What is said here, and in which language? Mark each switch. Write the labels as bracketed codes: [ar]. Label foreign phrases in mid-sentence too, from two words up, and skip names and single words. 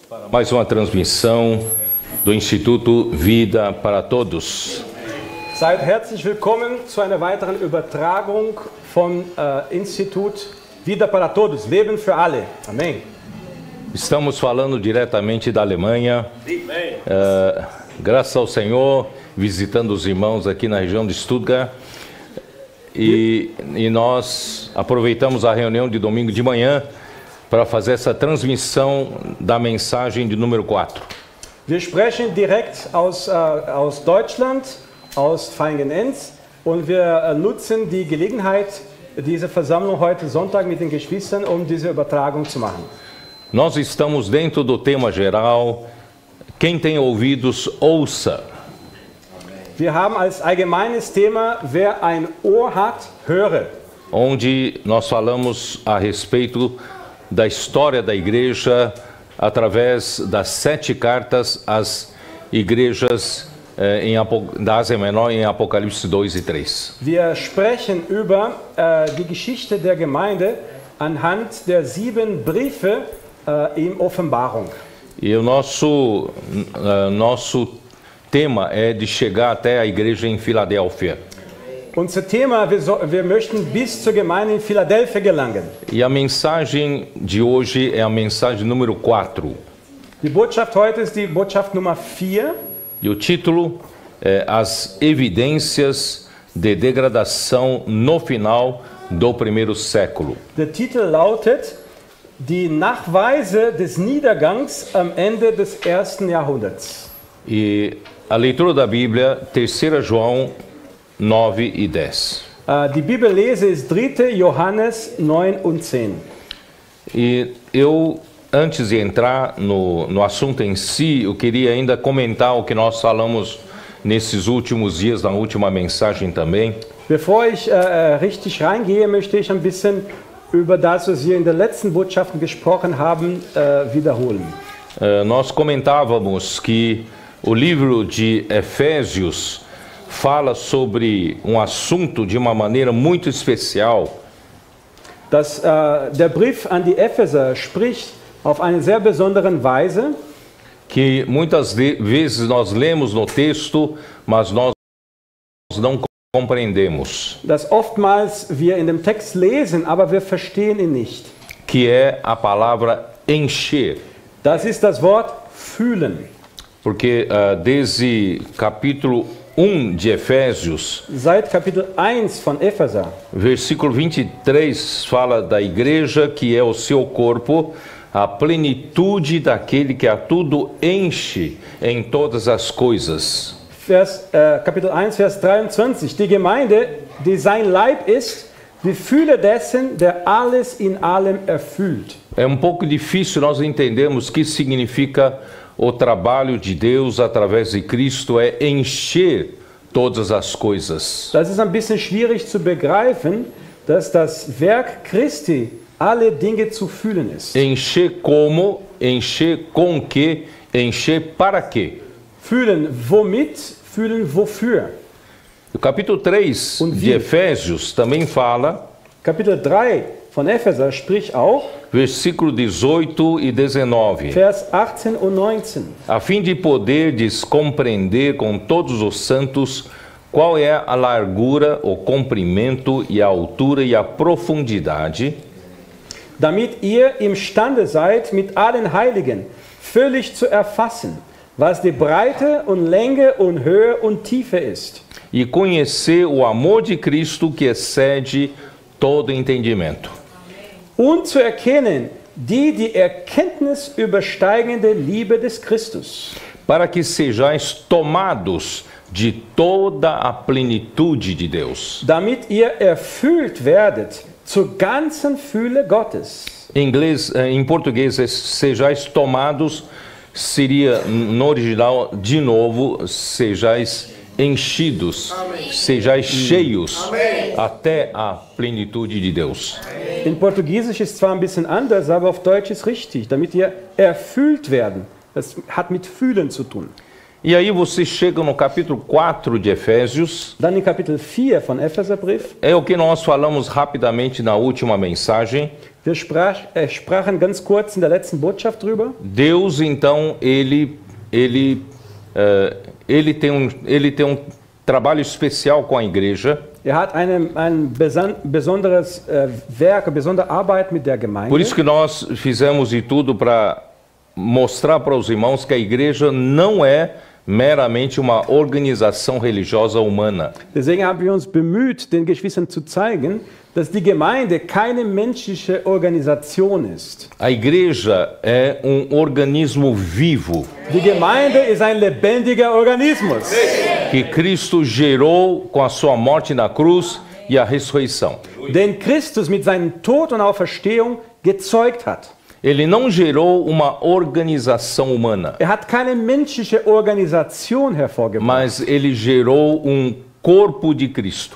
[pt] mais uma transmissão do Instituto Vida para Todos. [de] Seid herzlich willkommen zu einer weiteren Übertragung vom Institut Vida para Todos, Leben für alle. [pt] Amém. Estamos falando diretamente da Alemanha. Graças ao Senhor, visitando os irmãos aqui na região de Stuttgart. E nós aproveitamos a reunião de domingo de manhã para fazer essa transmissão da mensagem de número 4. [de] Wir sprechen direkt aus Deutschland, aus Feigenenz, und wir nutzen die Gelegenheit, diese Versammlung heute Sonntag mit den Geschwistern, um diese Übertragung zu machen. [pt] Nós estamos dentro do tema geral, quem tem ouvidos, ouça. [de] Wir haben als allgemeines Thema, wer ein Ohr hat, höre. [pt] Onde nós falamos a respeito da história da igreja através das 7 cartas às igrejas da Ásia Menor em Apocalipse 2 e 3. [de] Wir sprechen über die Geschichte der Gemeinde anhand der 7 Briefe in Offenbarung. [pt] E o nosso tema é de chegar até a igreja em Filadélfia. [de] Unser Thema, wir möchten bis zur Gemeinde in Philadelphia gelangen. [pt] E a mensagem de hoje é a mensagem número 4. [de] Die Botschaft heute ist die Botschaft Nummer 4. [pt] E o título é As Evidências de Degradação no Final do Primeiro Século. [de] Der Titel lautet Die Nachweise des Niedergangs am Ende des 1. Jahrhunderts. [pt] E a leitura da Bíblia, 3 João 9 e 10. [de] Die Bibellese ist 3. Johannes 9 und 10. [pt] E eu, antes de entrar no assunto em si, eu queria ainda comentar o que nós falamos nesses últimos dias, na última mensagem também. [de] Bevor ich richtig reingehe, möchte ich ein bisschen über das, was wir in den letzten Botschaften gesprochen haben, wiederholen. [pt] Nós comentávamos que o livro de Efésios fala sobre um assunto de uma maneira muito especial. [de] Der Brief an die Epheser spricht auf eine sehr besondere Weise, [pt] que muitas vezes nós lemos no texto, mas nós não compreendemos. [de] Das oftmals wir in dem Text lesen, aber wir verstehen ihn nicht. [pt] Que é a palavra encher. [de] Das ist das Wort fühlen. [pt] Porque desde capítulo 1 de Efésios, [de] seit Kapitel 1 von Epheser, [pt] versículo 23 fala da igreja que é o seu corpo, a plenitude daquele que a tudo enche em todas as coisas. [de] Kapitel 1, Vers 23, die Gemeinde, die sein Leib ist, die Fülle dessen, der alles in allem erfüllt. [pt] É um pouco difícil nós entendermos o que significa o trabalho de Deus através de Cristo é encher todas as coisas. [de] Das ist ein bisschen schwierig zu begreifen, dass das Werk Christi alle Dinge zu fühlen ist. [pt] Encher como, encher com que, encher para quê? [de] Fühlen womit, fühlen wofür. [pt] O capítulo 3 de Efésios também fala. [de] Kapitel 3 von Epheser spricht auch. [pt] Versículo 18 e 19. [de] Vers 18 und 19. [pt] A fim de poderdes compreender com todos os santos qual é a largura, o comprimento e a altura e a profundidade, [de] damit ihr imstande seid, mit allen Heiligen völlig zu erfassen, was die Breite und Länge und Höhe und Tiefe ist. [pt] E conhecer o amor de Cristo que excede todo entendimento. [de] Und zu erkennen die Erkenntnis übersteigende Liebe des Christus. [pt] Para que sejais tomados de toda a plenitude de Deus. [de] Damit ihr erfüllt werdet zur ganzen Fülle Gottes. [pt] Em português, sejais tomados, seria no original, de novo, sejais enchidos, sejais cheios. Amém. Até a plenitude de Deus. [de] In Portugiesisch ist zwar ein bisschen anders, aber auf Deutsch ist richtig, damit ihr erfüllt werden. Das hat mit fühlen zu tun. [pt] E aí você chega no capítulo 4 de Efésios. [de] Dann in Kapitel 4 von Epheserbrief. [pt] É o que nós falamos rapidamente na última mensagem. [de] Wir sprachen ganz kurz in der letzten Botschaft drüber. [pt] Deus, então, ele tem um trabalho especial com a igreja. [de] Hat ein besonderes Werk, eine besondere Arbeit mit der Gemeinde. [pt] Por isso que nós fizemos de tudo para mostrar para os irmãos que a igreja não é meramente uma organização religiosa humana. [de] Deswegen haben wir uns bemüht, den Geschwistern zu zeigen, dass die Gemeinde keine menschliche Organisation ist. [pt] A igreja é um organismo vivo. [de] Die Gemeinde ist ein lebendiger Organismus. [pt] Que Cristo gerou com a sua morte na cruz e a ressurreição. [de] Den Christus mit seinem Tod und Auferstehung gezeugt hat. [pt] Ele não gerou uma organização humana. [de] Hat keine menschliche Organisation hervorgebracht. [pt] Mas ele gerou um corpo de Cristo.